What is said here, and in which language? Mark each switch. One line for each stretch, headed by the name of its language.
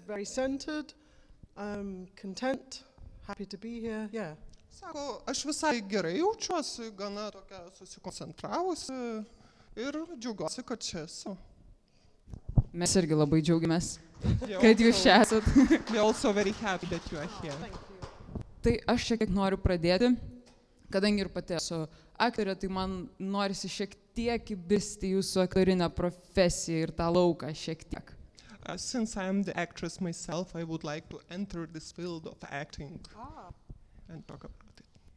English: Very centered, content, happy to be here. Yeah.
Lithuanian: Sako, aš visai gerai jaučiuosi, gana tokia susikoncentravusi ir džiaugiuosi, kad čia esu. Mes irgi labai džiaugiamės, kad jūs čia esat.
English: We're also very happy that you are here. Thank you.
Lithuanian: Tai aš šiek tiek noriu pradėti, kadangi ir pati esu aktorė, tai man norisi šiek tiek įbristi jūsų aktorinę profesiją ir tą lauką šiek tiek.
English: Since I am the actress myself, I would like to enter this field of acting and talk about it.